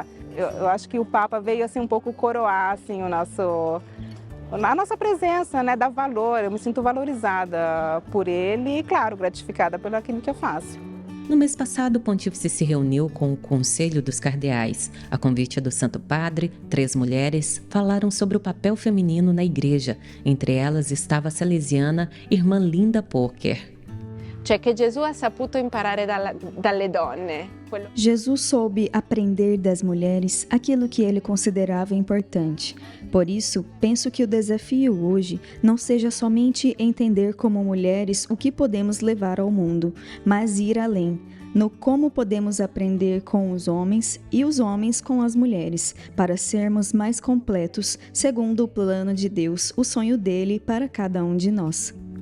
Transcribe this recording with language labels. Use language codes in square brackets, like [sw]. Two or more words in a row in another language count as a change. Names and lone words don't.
[pt] Eu acho que o Papa veio assim, um pouco coroar assim, a nossa presença, né, dá valor, eu me sinto valorizada por ele e, claro, gratificada pelo aquilo que eu faço. No mês passado, o pontífice se reuniu com o Conselho dos Cardeais. A convite do Santo Padre, 3 mulheres falaram sobre o papel feminino na igreja. Entre elas estava a salesiana irmã Linda Poker. [it] Cioè che Gesù ha saputo imparare dalle donne. [pt] Jesus soube aprender das mulheres aquilo que ele considerava importante. Por isso, penso que o desafio hoje não seja somente entender como mulheres o que podemos levar ao mundo, mas ir além, no como podemos aprender com os homens e os homens com as mulheres, para sermos mais completos, segundo o plano de Deus, o sonho dele para cada um de nós.